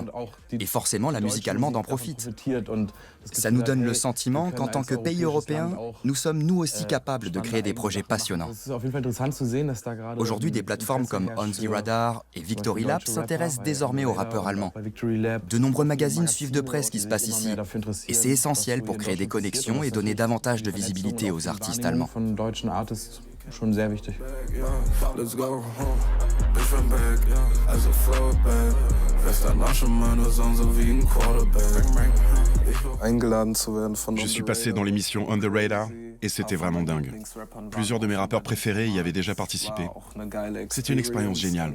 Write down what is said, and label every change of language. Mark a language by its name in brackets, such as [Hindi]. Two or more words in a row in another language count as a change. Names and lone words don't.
[French] Et forcément, la musique allemande en profite. Ça nous donne le sentiment qu'en tant que pays européen, nous sommes nous aussi capables de créer des projets passionnants. Aujourd'hui, des plateformes comme On The Radar et Victory Lab s'intéressent désormais aux rappeurs allemands. De nombreux magazines suivent de près ce qui se passe ici. Et c'est essentiel pour créer des connexions et donner davantage de visibilité aux artistes allemands. [German] Schon sehr wichtig. [French] Je suis passé dans l'émission On The Radar et c'était vraiment dingue. Plusieurs de mes rappeurs préférés y avaient déjà participé. C'était une expérience géniale.